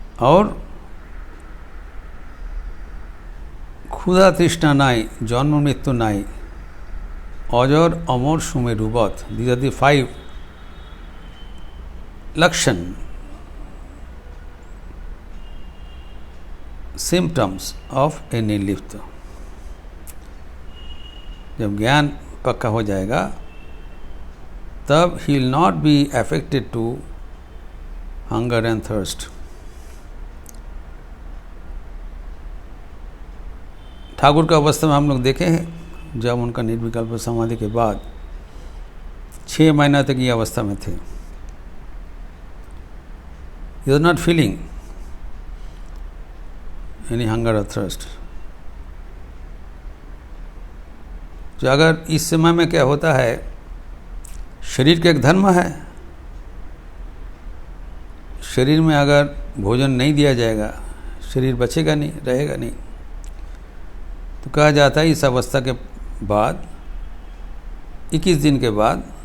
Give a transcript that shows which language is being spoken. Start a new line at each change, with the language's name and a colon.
Hindi: और
Bangla: ক্ষুধা তৃষ্ণা নাই, জন্ম মৃত্যু নাই, অজর অমর সুমেরুবৎ।
English: These are the 5 लक्षण, symptoms of a निर्लिप्त।
Hindi: जब ज्ञान पक्का हो जाएगा तब
English: he will not be affected to hunger and thirst।
Hindi: Thakur का अवस्था में हम लोग देखे हैं, जब उनका निर्विकल्प समाधि के बाद 6 महीना तक ये अवस्था में थे।
English: he was not feeling any hunger or thirst।
Hindi: तो अगर इस समय में क्या होता है, शरीर का एक धर्म है। शरीर में अगर भोजन नहीं दिया जाएगा शरीर बचेगा नहीं, रहेगा नहीं। तो कहा जाता है इस अवस्था के बाद 21 दिन के बाद